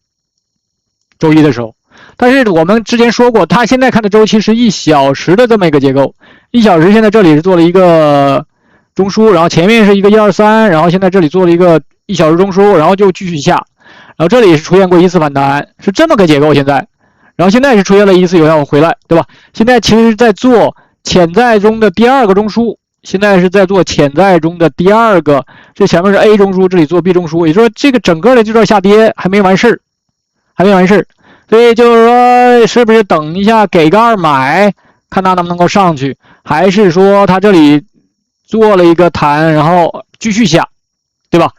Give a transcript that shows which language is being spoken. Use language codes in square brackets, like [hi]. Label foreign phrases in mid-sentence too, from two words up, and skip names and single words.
[zh] 周一的時候，但是我們之前說過，它現在看的周期是1小時的這麼一個結構。1小時現在這裡是做了一個中樞，然後前面是一個1、2、3，然後現在這裡做了一個1小時中樞，然後就繼續下，然後這裡是出現過一次反彈，是這麼個結構現在，然後現在是出現了一次有效回來，對吧？現在其實在做潛在中的第二個中樞，現在是在做潛在中的第二個，這前面是 A 中樞，這裡做 B 中樞，也就是說這個整個的這段下跌還沒完事兒，所以就是說是不是等一下給個2買，看它能不能夠上去，還是說它這裡做了一個彈，然後繼續下，對吧？